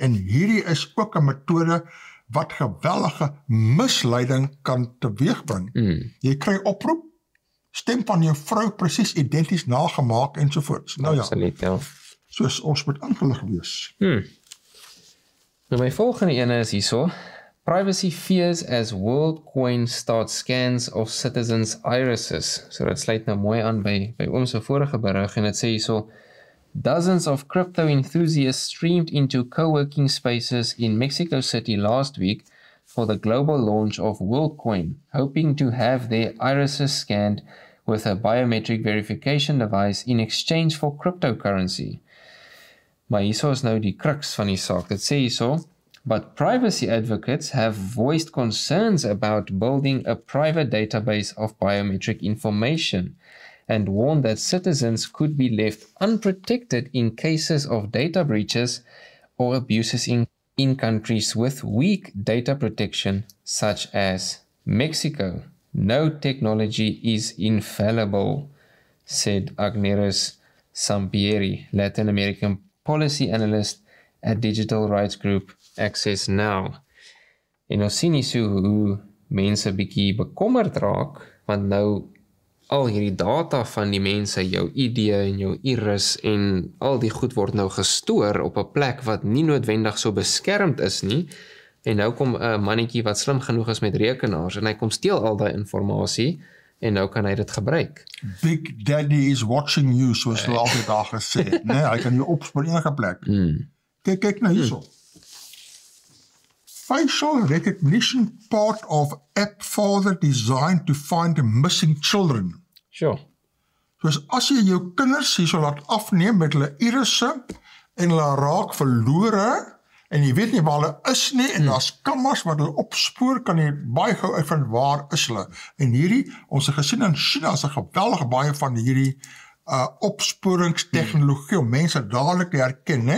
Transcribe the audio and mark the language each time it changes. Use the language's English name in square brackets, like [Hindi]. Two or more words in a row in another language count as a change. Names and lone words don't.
[Afrikaans] En hierdie is ook 'n metode wat geweldige misleiding kan teweegbring. Jy kry oproep, stem van jou vrou presies identies nagemaak ensovoorts. Nou ja, Absoluut, ja. Soos ons moet ingelig wees. Nou my volgende ene is hierso. [English] Privacy fears as WorldCoin starts scans of citizens' irises. [Afrikaans] So dat sluit nou mooi aan by oom se vorige berig en dit sê hierso, [English] dozens of crypto enthusiasts streamed into co-working spaces in Mexico City last week for the global launch of WorldCoin, hoping to have their irises scanned with a biometric verification device in exchange for cryptocurrency. [Afrikaans] Maar hierso is nou die crux van die saak. Dit sê hierso, [English] but privacy advocates have voiced concerns about building a private database of biometric information and warned that citizens could be left unprotected in cases of data breaches or abuses in countries with weak data protection, such as Mexico. No technology is infallible, said 𝗔𝗕𝗧 𝗵𝗵𝗃, Latin American policy analyst at digital rights group Access Now. [Afrikaans] En ons sien nie so hoe mense bietjie bekommerd raak, want nou al hierdie data van die mense, jou ID en jou iris en al die goed word nou gestoor op 'n plek wat nie noodwendig so beskermd is nie, en nou kom 'n mannetjie wat slim genoeg is met rekenaars, en hy kom steel al daai inligting, en nou kan hy dit gebruik. [English] Big Daddy is watching you, [Afrikaans] soos hulle altyd daar gesê, nee, hy kan jou opspoor enige plek. Kyk nou hierso. [English] Facial recognition part of app further designed to find missing children. Sure. [Afrikaans] Soos as jy jou kinders hierso laat afneem met hulle irisse en hulle raak verlore en jy weet nie waar hulle is nie en daar's kameras wat hulle opspoor, kan jy baie gou uitvind waar is hulle. En hierdie, ons het gesien in China is 'n geweldige baie van hierdie opsporingstegnologie om mense dadelik te herken, né?